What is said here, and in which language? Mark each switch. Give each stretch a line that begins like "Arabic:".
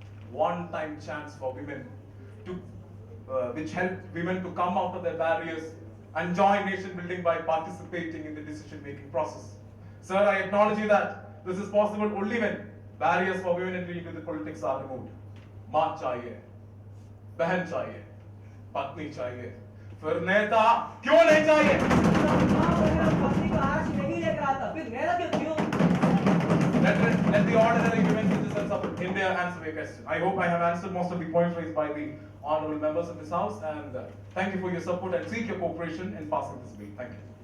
English: One-time chance for women to, which help women to come out of their barriers and join nation building by participating in the decision-making process. Sir, I acknowledge you that this is possible only when barriers for women entry into the politics are removed.
Hindi: माँ चाहिए, बहन चाहिए, पत्नी चाहिए, फिर नेता क्यों नहीं चाहिए?
English: Let the ordinary women citizens of India answer your question. I hope I have answered most of the points raised by the honorable members of this house, and thank you for your support and seek your cooperation in passing this bill. Thank you.